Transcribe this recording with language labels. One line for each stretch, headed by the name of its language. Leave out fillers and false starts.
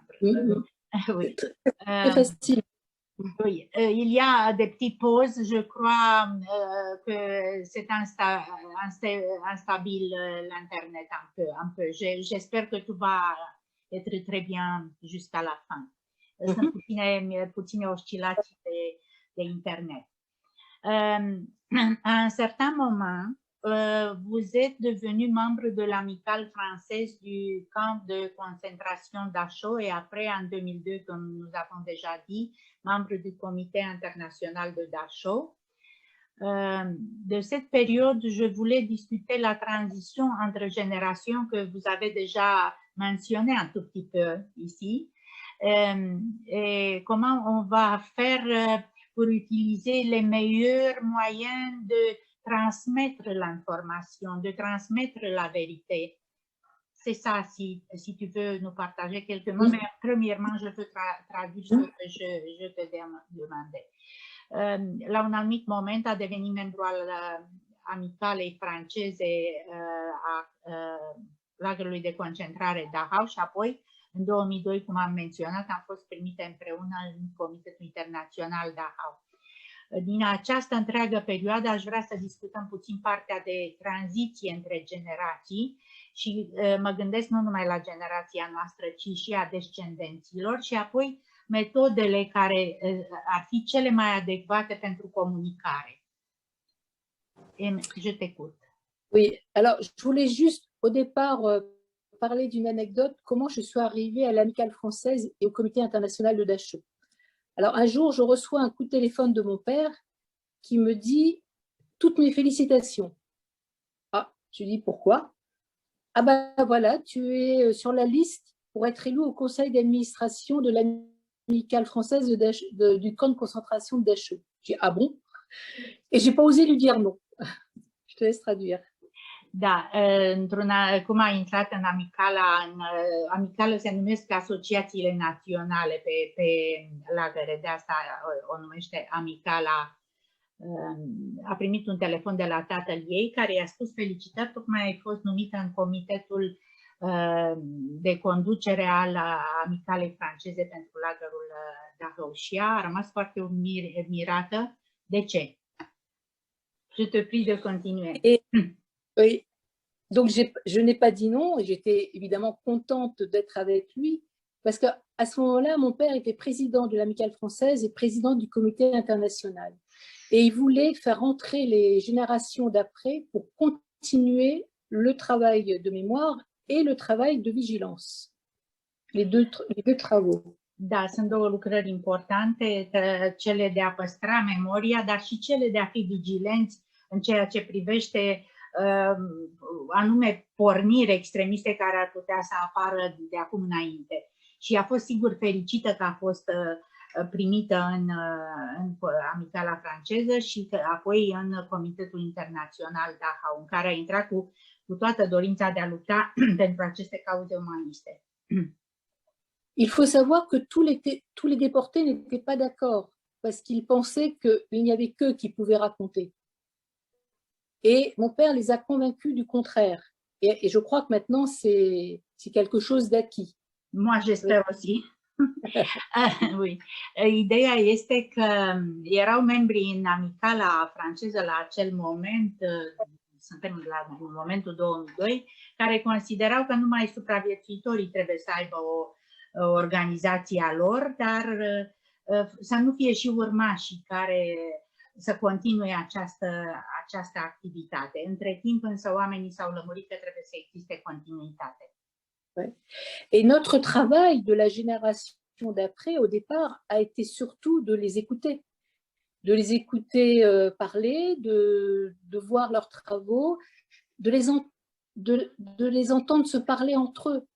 French: Oui. C'est facile. Oui, il y a des petites pauses, je crois que c'est instable l'Internet un peu. J'espère que tout va être très bien jusqu'à la fin.
Romanian: Sunt puține oscilații de Internet.
French: À un certain moment, vous êtes devenu membre de l'amicale française du camp de concentration Dachau et après, en 2002, comme nous avons déjà dit, membre du comité international de Dachau. De cette période, je voulais discuter la transition entre générations que vous avez déjà mentionné un tout petit peu ici. Et comment on va faire pour utiliser les meilleurs moyens de transmettre l'information, de transmettre la vérité. C'est ça, si tu veux nous partager quelques mots, mais premièrement, je peux traduire ce que je te demandais.
Romanian: La un anumit moment a devenit membru al amicalei franceze a lagărului de concentrare Dachau și apoi, în 2002, cum am menționat, am fost primite împreună în Comitetul Internațional Dachau. Din această întreagă perioadă aș vrea să discutăm puțin partea de tranziție între generații și mă gândesc nu numai la generația noastră, ci și a descendenților și apoi metodele care ar fi cele mai adecvate pentru comunicare.
French: Je t'écoute. Oui, alors je voulais juste au départ parler d'une anecdote, comment je suis arrivée à l'Amicale française et au Comité international de Dachau. Alors un jour, je reçois un coup de téléphone de mon père qui me dit « Toutes mes félicitations ». Ah, je dis « Pourquoi ?» Ah ben voilà, tu es sur la liste pour être élu au conseil d'administration de l'Amicale française du camp de concentration de Dachau. Je dis « Ah bon ?» Et je n'ai pas osé lui dire non. Je te laisse traduire.
Romanian: Da, cum a intrat în amicală se numesc asociațiile naționale pe lagăre, de asta o numește amicala. A primit un telefon de la tatăl ei care i-a spus felicitări, tocmai ai fost numită în comitetul de conducere al amicalei franceze pentru lagărul Dachau și a rămas foarte mirată. De ce?
French: Je te prie de continuer. Oui, donc je n'ai pas dit non, et j'étais évidemment contente d'être avec lui, parce qu'à ce moment-là, mon père était président de l'Amicale française et président du comité international. Et il voulait faire entrer les générations d'après pour continuer le travail de mémoire et le travail de vigilance, les deux travaux.
Romanian: Da, sunt două lucrări importante, cele de a păstra memoria, dar și cele de a fi vigilenți în ceea ce privește anume porniri extremiste care ar putea să apară de acum înainte. Și a fost sigur fericită că a fost primită în amicala franceză și că apoi în Comitetul Internațional Dachau, în care a intrat cu toată dorința de a lupta pentru aceste cauze umaniste.
French: Il faut savoir que tous les déportés n'étaient pas d'accord parce qu'ils pensaient qu'il n'y avait qu'eux qui pouvaient raconter. Et mon père les a convaincus du contraire. Et je crois que maintenant, c'est quelque chose d'acquis. Moi, j'espère aussi. Oui.
Romanian: Ideea este că erau membri în amicala franceză la acel moment, suntem în momentul 2002, care considerau că numai supraviețuitorii trebuie să aibă o organizație a lor, dar să nu fie și urmașii care să continue această activitate. Între timp însă oamenii s-au lămurit că trebuie să existe continuitate.
French: Ouais. Et notre travail de la génération d'après, au départ, a été surtout de les écouter parler, de voir leurs travaux, de les entendre se parler entre eux.